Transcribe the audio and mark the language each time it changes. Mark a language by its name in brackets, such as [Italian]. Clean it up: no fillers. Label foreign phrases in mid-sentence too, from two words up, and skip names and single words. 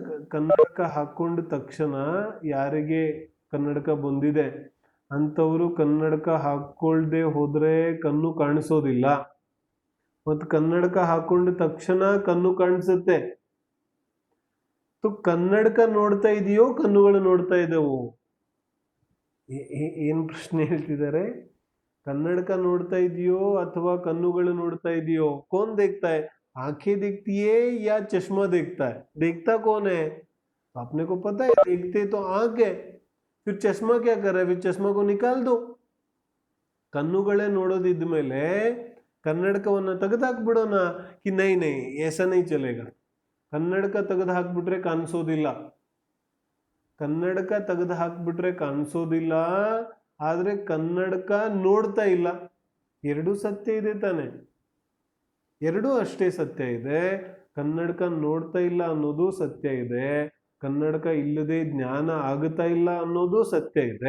[Kannada] ಕನ್ನಡಕ ಹಾಕೊಂಡ ತಕ್ಷಣ ಯಾರಿಗೆ ಕನ್ನಡಕ ಬಂದಿದೆ ಅಂತವರು ಕನ್ನಡಕ ಹಾಕೊಳ್ದೆ ಹೋದ್ರೆ ಕಣ್ಣು ಕಾಣಿಸೋದಿಲ್ಲ, ಮತ್ತು ಕನ್ನಡಕ ಹಾಕೊಂಡ ತಕ್ಷಣ ಕಣ್ಣು ಕಾಣಿಸುತ್ತೆ. ಕನ್ನಡಕ ನೋಡ್ತಾ ಇದೆಯೋ ಕಣ್ಣುಗಳು ನೋಡ್ತಾ ಇದ್ದವು? ಏನ್ ಪ್ರಶ್ನೆ ಹೇಳ್ತಿದ್ದಾರೆ? ಕನ್ನಡಕ ನೋಡ್ತಾ ಇದೆಯೋ ಅಥವಾ ಕಣ್ಣುಗಳು ನೋಡ್ತಾ ಇದೆಯೋ? [Hindi] कौन देखता है? आंखें देखती है या चश्मा देखता है? देखता कौन है? आपने को पता है, देखते तो आंख है, फिर चश्मा क्या कर रहा है? फिर चश्मा को निकाल दो. [Kannada] ಕಣ್ಣುಗಳೇ ನೋಡೋದಿದ್ಮೇಲೆ ಕನ್ನಡಕವನ್ನ ತೆಗೆದಾಕ್ಬಿಡೋಣ [Hindi] कि नहीं नहीं ऐसा नहीं चलेगा. [Kannada] ಕನ್ನಡಕ ತೆಗೆದು ಹಾಕ್ಬಿಟ್ರೆ ಕಾಣಿಸೋದಿಲ್ಲ. ಕನ್ನಡಕ ತೆಗೆದು ಹಾಕ್ಬಿಟ್ರೆ ಕಾಣಿಸೋದಿಲ್ಲ, ಆದ್ರೆ ಕನ್ನಡಕ ನೋಡ್ತಾ ಇಲ್ಲ. ಎರಡೂ ಸತ್ಯ ಇದೆ ತಾನೆ, ಎರಡೂ ಅಷ್ಟೇ ಸತ್ಯ ಇದೆ. ಕನ್ನಡಕ ನೋಡ್ತಾ ಇಲ್ಲ ಅನ್ನೋದು ಸತ್ಯ ಇದೆ, ಕನ್ನಡಕ ಇಲ್ಲದೆ ಜ್ಞಾನ ಆಗುತ್ತಾ ಇಲ್ಲ ಅನ್ನೋದು ಸತ್ಯ ಇದೆ.